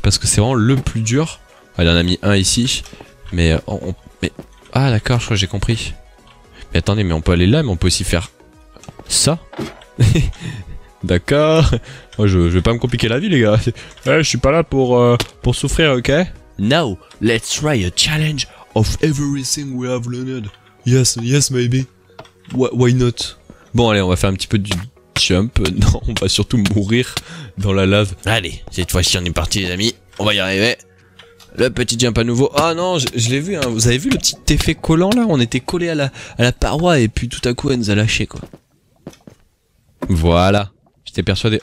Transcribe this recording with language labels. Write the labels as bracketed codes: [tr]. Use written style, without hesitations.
[fr] Parce que c'est vraiment le plus dur. Il en a mis un ici. Mais mais... Ah d'accord, je crois que j'ai compris. Mais attendez, mais on peut aller là, mais on peut aussi faire ça. D'accord. Moi je vais pas me compliquer la vie les gars. Je suis pas là pour souffrir, ok? [en] Now, let's try a challenge of everything we have learned. Yes, maybe. Why not? [fr] Bon allez, on va faire un petit peu du jump. Non, on va surtout mourir dans la lave. Allez, cette fois-ci on est parti les amis. On va y arriver. Le petit jump à nouveau. Ah non, je l'ai vu, hein. Vous avez vu le petit effet collant là? On était collé à la paroi et puis tout à coup elle nous a lâché quoi. Voilà. J'étais persuadé.